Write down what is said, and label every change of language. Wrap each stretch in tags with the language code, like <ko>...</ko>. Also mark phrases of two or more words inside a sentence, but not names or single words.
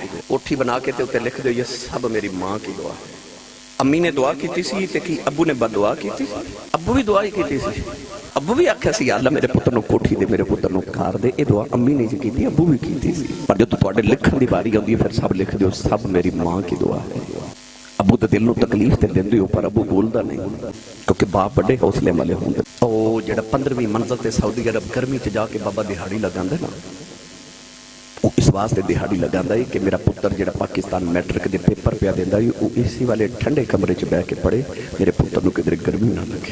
<pa>کوٹھی بنا کے تے لکھ دو</pa> <ur>یہ سب میری ماں کی دعا ہے.</ur> <pa>امی نے دعا کی سی تے کی ابو نے بد دعا کی سی. ابو بھی دعا ہی کی سی. ابو بھی آکھیا سی یا اللہ میرے پتر نو کوٹھی دے, میرے پتر نو کار دے. یہ دعا امی نے کی, ابو بھی کی سی. پر جو تواڈے لکھن دی باری آندی ہے پھر سب لکھ دیو</pa> <ur>سب میری ماں کی دعا ہے.</ur> <pa>ابو تے دل نو تکلیف تے دیندے ہو پر ابو بولدا نہیں کیونکہ باپ بڑے حوصلے والے ہوندے. او جڑا 15ویں منزل تے سعودی عرب گرمی تے جا کے بابا دہاڑی لگاندا نا, وہ اس واسطے دہاڑی لگاندا ہے کہ میرا پتر جڑا پاکستان میٹرک دے پیپر پیا دیندا ہے وہ اسی والے ٹھنڈے کمرے چ بیٹھ کے پڑھے, میرے پتر نو کدھر گرمی نہ لگے.</pa>